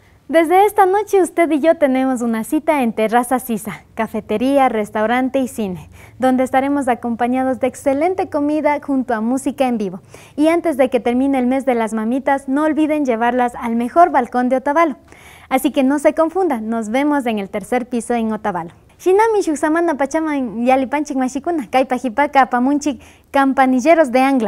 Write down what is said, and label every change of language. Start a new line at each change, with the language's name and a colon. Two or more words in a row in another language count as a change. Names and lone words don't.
Spanish: Desde esta noche usted y yo tenemos una cita en Terraza Sisa, cafetería, restaurante y cine, donde estaremos acompañados de excelente comida junto a música en vivo. Y antes de que termine el mes de las mamitas, no olviden llevarlas al mejor balcón de Otavalo. Así que no se confundan, nos vemos en el tercer piso en Otavalo.
Quechua: Shinami shuksamana pachaman yalipanchik mashikuna, kaypa hipaka apamunchik campanilleros de Angla.